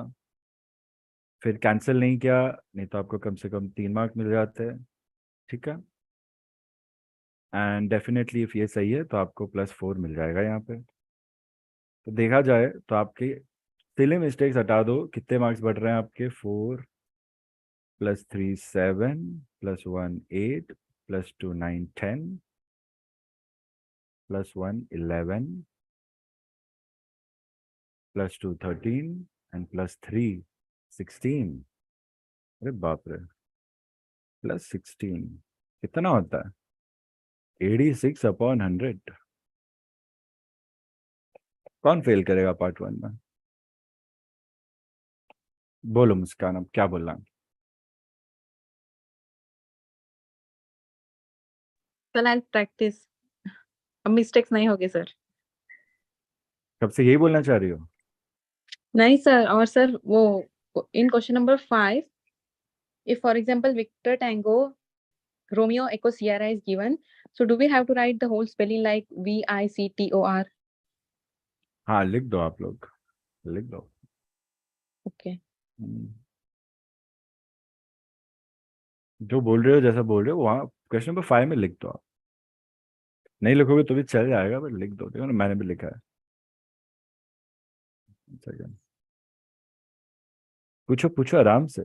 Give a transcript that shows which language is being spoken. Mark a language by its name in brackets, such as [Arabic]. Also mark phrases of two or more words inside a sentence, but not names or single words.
[Hindi] फिर कैंसिल नहीं किया, नहीं तो आपको कम से कम 3 मार्क मिल जाते हैं. ठीक है. [English] and definitely if [Hindi] ये सही है तो आपको +4 मिल जाएगा यहाँ पे. तो देखा जाए तो आपके [English] silly mistakes [Hindi] हटा दो, कितने मार्क्स बढ़ रहे हैं आपके? [English] 4 + 3 7 plus 1 8 plus 2 9 10 plus 1 11 plus 2 13 and plus 3 16. [Hindi] अरे बाप रे, प्लस 16 कितना होता है? 86/100. कौन फेल करेगा पार्ट 1 में? बोलो मुस्कान, अब क्या बोलना? [English] sir I practice, [Hindi] अब मिस्टेक्स नहीं होगी सर। कब से यही बोलना चाह रही हो? नहीं सर, और सर वो [English] in question number 5, if for example Victor Tango Romeo Echo Sierra is given, so do we have to write the whole spelling like VICTOR? [Hindi] हाँ लिख दो, आप लोग लिख दो. [English] Okay. [Hindi] जो बोल रहे हो, जैसा बोल रहे हो, वहाँ [English] question number 5 [Hindi] में लिख दो. आप नहीं लिखोगे तो भी चल जाएगा, बट लिख दो. देखो ना, मैंने भी लिखा है. सेकंड, पूछो पूछो आराम से.